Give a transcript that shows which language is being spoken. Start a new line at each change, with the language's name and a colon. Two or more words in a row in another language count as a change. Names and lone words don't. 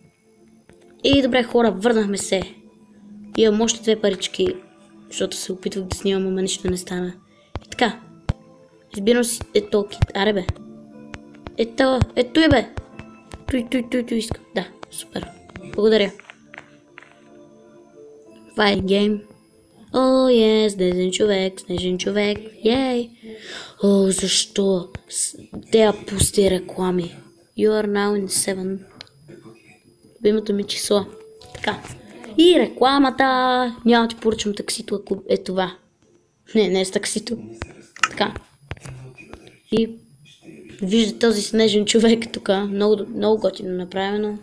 Bulgarian: И добре хора, върнахме се. Имам още две парички, защото се опитвах да снимам, ама нищо не стана. И така. Избирам си кит. Аре бе. Ето е бе. Той искам. Да, супер. Благодаря.
English: Fighting game.
Bulgarian: О, снежен човек. Ей. О, защо? Те пусти реклами.
English: You are now in 7.
Bulgarian: Любимото ми число. Така. И рекламата. Няма ти поръчам таксито, ако е това. Не е с таксито. Така. И вижда този снежен човек тук. Много готино направено.